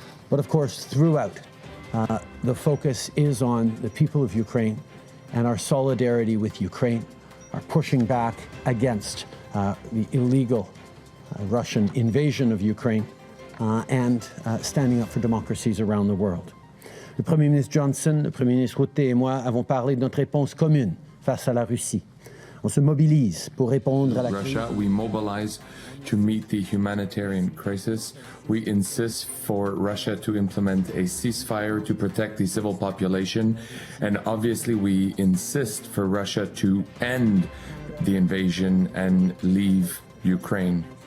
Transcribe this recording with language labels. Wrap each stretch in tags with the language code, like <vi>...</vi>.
<en>But of course, throughout, the focus is on the people of Ukraine and our solidarity with Ukraine, our pushing back against the illegal Russian invasion of Ukraine, and standing up for democracies around the world.</en> <fr>Le Premier ministre Johnson, le Premier ministre Rutte et moi avons parlé de notre réponse commune face à la Russie. On se mobilise pour répondre à la crise.</fr> <en>Russia, we mobilize to meet the humanitarian crisis. We insist for Russia to implement a ceasefire to protect the civil population. And obviously, we insist for Russia to end the invasion and leave Ukraine.</en>